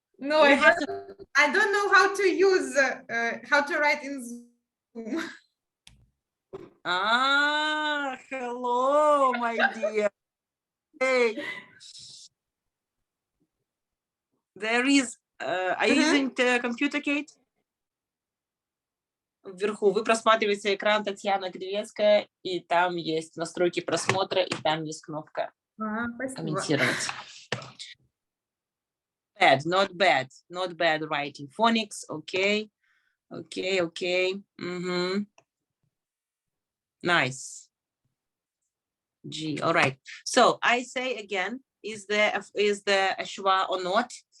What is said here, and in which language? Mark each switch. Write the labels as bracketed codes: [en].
[en] No, I don't know how to use how to write in Zoom. Ah, hello, my dear. Hey. There is, are you using the computer, Kate? [ru] Вверху вы просматриваете экран Татьяна Гривецкая, и там есть настройки просмотра, и там есть кнопка комментировать. [en] Bad, not bad, not bad writing. Phonics, okay, okay. Nice. G, all right. So I say again, is there a schwa or not?